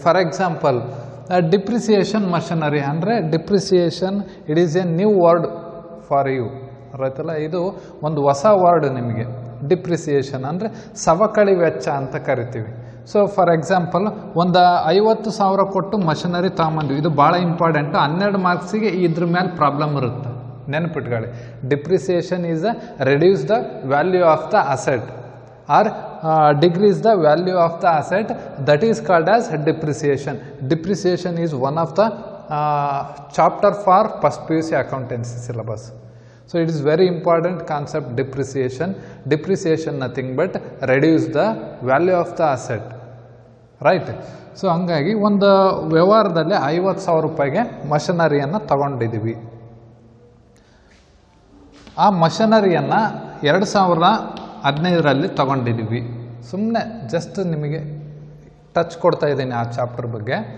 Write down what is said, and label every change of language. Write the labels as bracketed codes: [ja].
[en] for example depreciation machinery [kn] ಅಂದರೆ [en] depreciation it is a new word for you, [kn] ಆಯ್ತಲ್ಲ. ಇದು ಒಂದು ಹೊಸ ವರ್ಡ್ ನಿಮಗೆ. ಡಿಪ್ರಿಸಿಯೇಷನ್ ಅಂದರೆ ಸವಕಳಿ ವೆಚ್ಚ ಅಂತ ಕರಿತೀವಿ. [en] so for example [kn] ಒಂದು 50,000 ಕೊಟ್ಟು ಮಷನರಿ ತಗೊಂಬಂದ್ವಿ. ಇದು ಭಾಳ ಇಂಪಾರ್ಟೆಂಟು. 12 ಮಾರ್ಕ್ಸಿಗೆ ಇದ್ರ ಮೇಲೆ ಪ್ರಾಬ್ಲಮ್ ಇರುತ್ತೆ, ನೆನಪಿಟ್ಕೊಳ್ಳಿ. [en] Depreciation is reduce the value of the asset or decrease the value of the asset, that is called as depreciation. Depreciation is one of the chapter for first PUC accountancy syllabus. So it is very important concept, depreciation. Depreciation nothing but reduce the value of the asset, right? [kn] So ಹಂಗಾಗಿ ಒಂದು ವ್ಯವಹಾರದಲ್ಲಿ 50,000 ರೂಪಾಯಿಗೆ ಮಷನರಿಯನ್ನು ತಗೊಂಡಿದ್ದೀವಿ. ಆ ಮಷನರಿಯನ್ನು 2015ರಲ್ಲಿ ತಗೊಂಡಿದ್ದೀವಿ. ಸುಮ್ಮನೆ just ನಿಮಗೆ touch ಕೊಡ್ತಾ ಇದ್ದೀನಿ ಆ ಚಾಪ್ಟರ್ ಬಗ್ಗೆ.